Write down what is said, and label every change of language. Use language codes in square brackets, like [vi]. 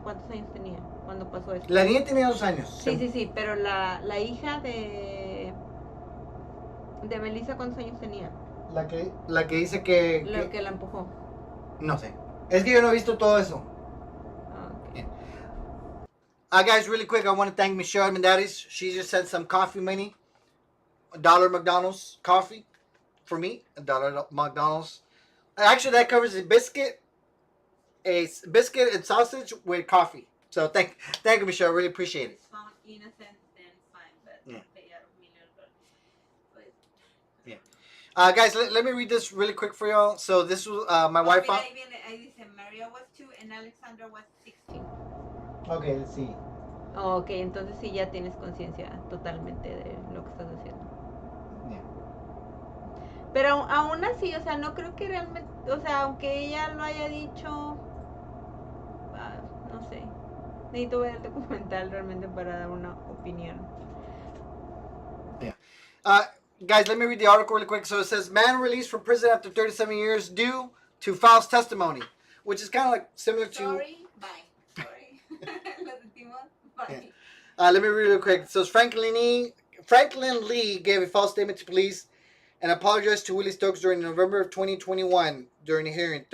[es] ¿Cuántos años tenía cuando pasó eso? La niña tenía 2 años. Sí, pero la hija de Melissa, ¿cuántos años tenía? La que dice que... La que la empujó. No sé. Es que yo no he visto todo eso. [en] Okay. Guys, really quick, I want to thank Michelle Armendariz. She just sent some coffee money. $1 McDonald's coffee for me. $1 McDonald's. Actually, that covers a biscuit and sausage with coffee. So thank you, Michelle. I really appreciate it. Found innocent, then fine, but Yeah. pay out $1 million. Yeah. Guys, let me read this really quick for y'all. So this was my wife. [es] Mira, ahí dice Maria [en] was 2 and Alexandra was 16. Okay, let's see. [es] Ok, entonces sí ya tienes conciencia totalmente de lo que estás haciendo. [en] Yeah. [es] Pero aún así, o sea, no creo que realmente, o sea, aunque ella lo haya dicho, no sé, necesito ver el documental realmente para dar una opinión. [en] Yeah. Guys, let me read the article really quick. So it says, man released from prison after 37 years due to false testimony, which is kind of like similar to... Sorry, bye. Sorry. [es] Lo sentimos, [en] bye. Yeah. Let me read it real quick. It says, Franklin Lee gave a false statement to police and apologized to Willie Stokes during November of 2021 during a hearing.